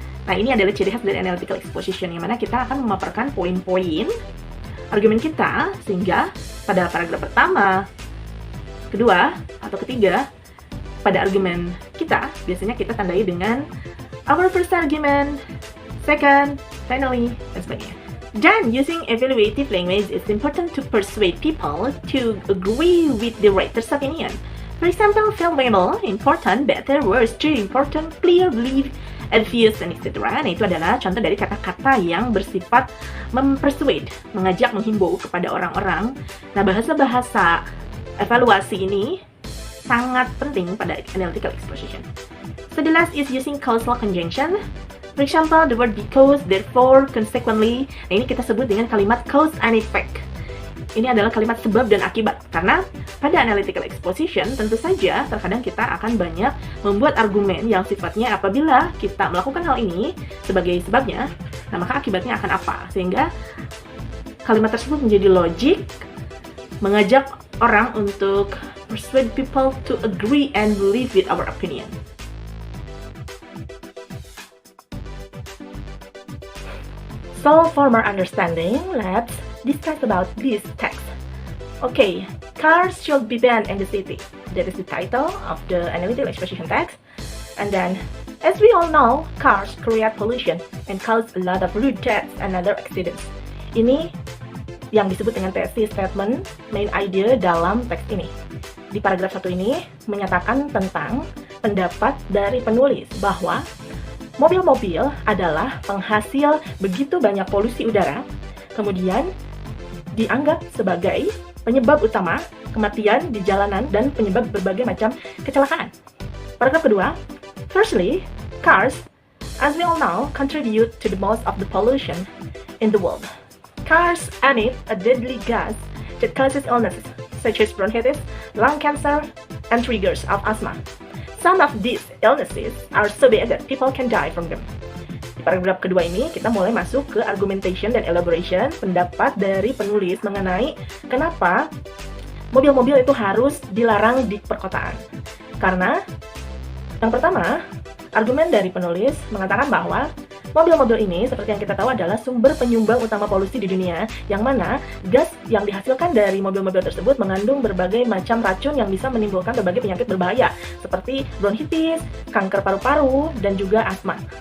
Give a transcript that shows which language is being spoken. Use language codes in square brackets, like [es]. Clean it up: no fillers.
[id] Nah, ini adalah ciri khas dari analytical exposition, yang mana kita akan memaparkan poin-poin argumen kita, sehingga pada paragraf pertama, kedua, atau ketiga, pada argumen kita, biasanya kita tandai dengan [en] our first argument, second, finally, [id] dan sebagainya. [en] Then, using evaluative language is important to persuade people to agree with the writer's opinion. For example, valuable, important, better, worse, too important, clear, believe, obvious, and etc. [id] Nah, itu adalah contoh dari kata-kata yang bersifat mempersuade, mengajak, menghimbau kepada orang-orang. Nah, bahasa-bahasa evaluasi ini sangat penting pada analytical exposition. [en] So the last is using causal conjunction. For example, the word because, therefore, consequently. [id] Nah, ini kita sebut dengan kalimat cause and effect. Ini adalah kalimat sebab dan akibat. Karena pada analytical exposition, tentu saja terkadang kita akan banyak membuat argumen yang sifatnya apabila kita melakukan hal ini sebagai sebabnya, nah maka akibatnya akan apa. Sehingga kalimat tersebut menjadi logik, mengajak orang untuk [en] persuade people to agree and believe with our opinion. So, for more understanding, let's discuss about this text. Okay, cars should be banned in the city. That is the title of the analytical exposition text. And then, as we all know, cars create pollution and cause a lot of road deaths and other accidents. [id] Ini yang disebut dengan thesis statement, main idea dalam teks ini. Di paragraf 1 ini menyatakan tentang pendapat dari penulis bahwa mobil-mobil adalah penghasil begitu banyak polusi udara, kemudian dianggap sebagai penyebab utama kematian di jalanan dan penyebab berbagai macam kecelakaan. Paragraf kedua, [en] firstly, cars, as we all know, contribute to the most of the pollution in the world. Cars emit a deadly gas that causes illnesses such as bronchitis, lung cancer, and triggers of asthma. Some of these illnesses are so bad that people can die from them. [id] Di paragraf kedua ini, kita mulai masuk ke argumentation dan elaboration, pendapat dari penulis mengenai kenapa mobil-mobil itu harus dilarang di perkotaan. Karena, yang pertama, argumen dari penulis mengatakan bahwa mobil-mobil ini, seperti yang kita tahu, adalah sumber penyumbang utama polusi di dunia, yang mana gas yang dihasilkan dari mobil-mobil tersebut mengandung berbagai macam racun yang bisa menimbulkan berbagai penyakit berbahaya, seperti bronkitis, kanker paru-paru, dan juga asma.